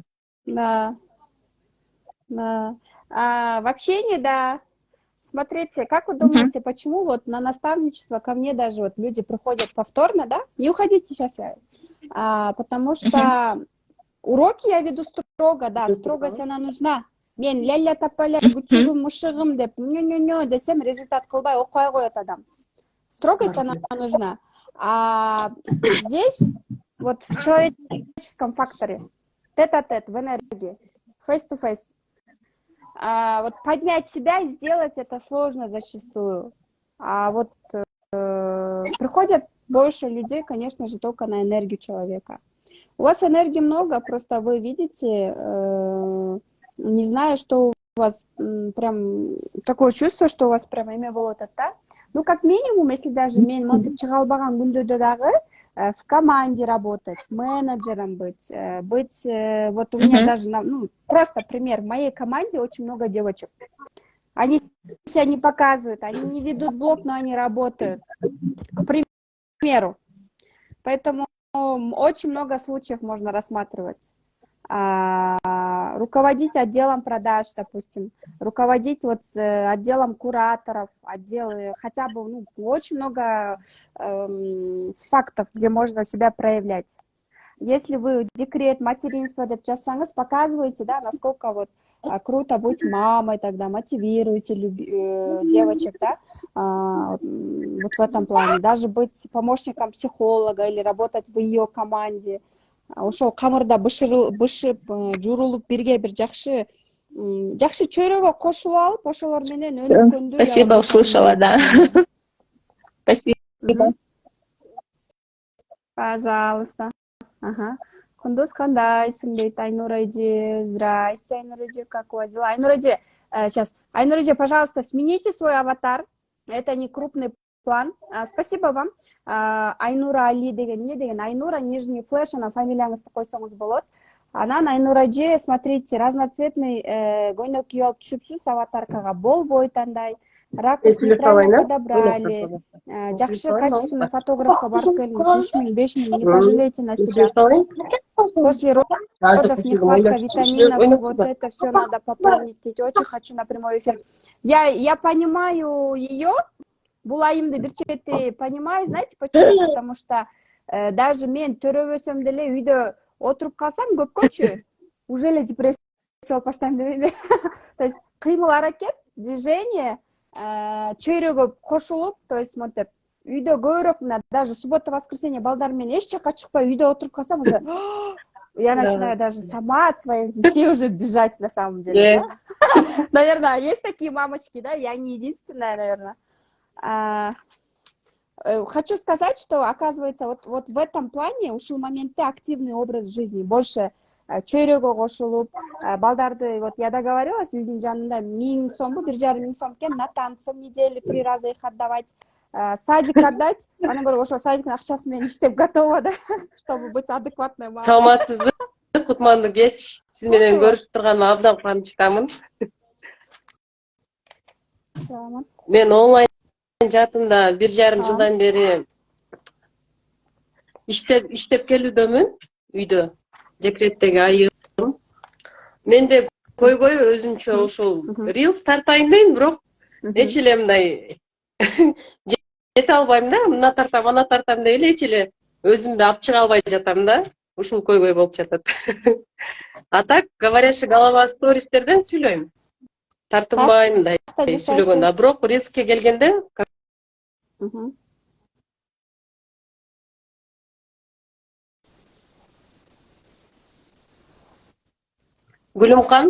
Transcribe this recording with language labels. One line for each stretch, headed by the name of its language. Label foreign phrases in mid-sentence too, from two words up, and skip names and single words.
Russian: Да. Да. В общении, да. Смотрите, как вы думаете, почему вот на наставничество ко мне даже вот люди приходят повторно, да? Не уходите сейчас, потому что уроки я веду строго, да, строгость она нужна.
Kyrgyz: Мен ля-ля тапаля күчүгүм мушыгым деп нё десем результат кылбай окуй коет адам.
Russian: Строгость она нужна. А здесь вот в человеческом факторе тет-а-тет, в энергии,
English: face-to-face.
Russian: Вот поднять себя и сделать это сложно зачастую. А вот приходят больше людей, конечно же, только на энергию человека. У вас энергии много, просто вы видите, не знаю, что у вас прям такое чувство, что у вас прям имя было та. Ну, как минимум, если даже
Kyrgyz: мен монтип чыга албаган күндөрдө дагы
Russian: в команде работать, менеджером быть, вот у меня даже, просто пример, в моей команде очень много девочек. Они себя не показывают, они не ведут блог, но они работают, к примеру. Поэтому очень много случаев можно рассматривать. Руководить отделом продаж, допустим, руководить вот отделом кураторов, хотя бы, очень много фактов, где можно себя проявлять. Если вы декрет, материнство
Kyrgyz: деп жазсаңыз,
Russian: показываете, да, насколько вот круто быть мамой, тогда мотивируете девочек, да, вот в этом плане. Даже быть помощником психолога или работать в ее команде.
Kyrgyz: Ошол камырда бышып журулуп бирге бир жакшы чөйрөгө кошулуп алып ошолор менен өнүккөндү.
Russian: Спасибо, услышала, да. Спасибо. Пожалуйста.
Kyrgyz: Кундуз кандайсың дейт Айнура эже.
Russian: Здрасте, Айнура эже, как у вас дела? Айнура эже, сейчас. Айнура эже, пожалуйста, смените свой аватар. Это не крупный план. Спасибо вам.
Kyrgyz: Айнура Али деген эмне деген? Айнура,
Russian: нижний флеш,
Kyrgyz: ана фамилияңызды койсоңуз болот. Анан Айнура эже,
Russian: смотрите, разноцветный
Kyrgyz: көйнөк кийип алып түшүпсүз аватаркага, болбой тандай.
Russian: Ракурс неправильно подобрали.
Kyrgyz: Жакшы качественный фотографка барып келиңиз.
Russian: 3000, 5000, не пожалейте на себя. После родов нехватка витаминов, вот это все надо пополнить. Очень хочу на прямой эфир. Я понимаю ее,
Kyrgyz: булайымды бир чети
Russian: понимаю, знаете почему? Потому что даже
Kyrgyz: мен төрөбөсөм деле үйдө отуруп калсам көпкөчү уже эле депрессия алып баштайм деп эле.
Russian: То есть
Kyrgyz: кыймыл аракет, движение чөйрөгө кошулуп,
Russian: то есть
Kyrgyz: монтеп үйдө көбүрөөк,
Russian: даже суббота воскресенье
Kyrgyz: балдар менен эч жакка чыкпай үйдө отуруп калсам
Russian: уже я начинаю даже сама от своих детей уже бежать на самом деле. Да? Наверное, есть такие мамочки, да, я не единственная, наверное. Хочу сказать, что оказывается вот в этом плане
Kyrgyz: ушул моментте
Russian: активный образ жизни, больше
Kyrgyz: чөйрөгө кошулуп, балдарды,
Russian: вот я договорилась,
Kyrgyz: үйдүн жанында 1000 сомбу, 1500 сом экен,
Russian: на танцы в неделю 3 раза их отдавать, садик отдать,
Kyrgyz: анан көрө ошол садиктин акчасы менен иштеп
Russian: готова, да, чтобы быть адекватной мамой.
Kyrgyz: Саламатсызбы? кутмандуу кеч. Сиз менен
Russian: Слушаю вас.
Kyrgyz: көрүшүп турганыма абдан кубанычтамын. Саламат. Мен онлайн жаатында 1,5 Салам. жылдан бери иштеп келүүдөмүн үйдө. Декреттеги айым. Менде көйгөй өзүнчө ушул Reels тартайын дейм, бирок эч эле мындай жете албайм да. Мына тартам, ана тартам деп эле эч эле өзүмдү алып чыга албай жатам да. Ушул көйгөй болуп жатат. А так,
Russian: говорящий голова
Kyrgyz: стористерден сүйлөйм. Тартынбайм мындай сүйлөгөндө. Бирок Reels'ке келгенде Гүлүмкан.